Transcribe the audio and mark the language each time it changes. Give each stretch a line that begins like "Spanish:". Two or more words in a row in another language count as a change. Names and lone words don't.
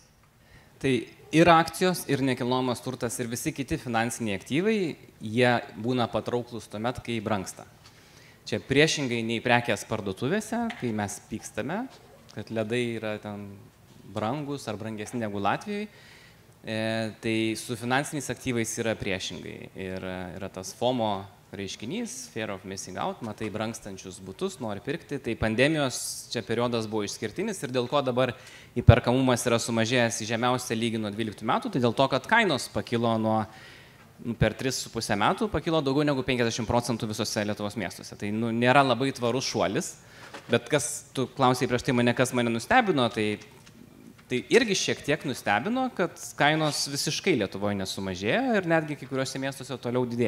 Lithuanian: Tai ir akcijos, ir nekilnojamas turtas, ir visi kiti finansiniai aktyvai, jie būna patrauklus tuomet, kai brangsta. Čia priešingai nei prekės parduotuvėse, kai mes pykstame, kad ledai yra ten brangus ar brangesni negu Latvijoje, tai su finansiniais aktyvais yra priešingai. Ir yra tas FOMO reiškinys,
English: fear of missing out,
Lithuanian: matai brangstančius butus, nori pirkti, tai pandemijos čia periodas buvo išskirtinis ir dėl ko dabar įperkamumas yra sumažėjęs į žemiausią lygį nuo 12 metų, tai dėl to, kad kainos pakilo per 3,5 metų, pakilo daugiau negu 50% visose Lietuvos miestuose. Tai nėra labai tvarus šuolis, bet tu klausai prieš tai mane, kas mane nustebino, tai irgi šiek tiek nustebino, kad kainos visiškai Lietuvoje nesumažėjo ir netgi kai kuriuose miestuose toliau didėja.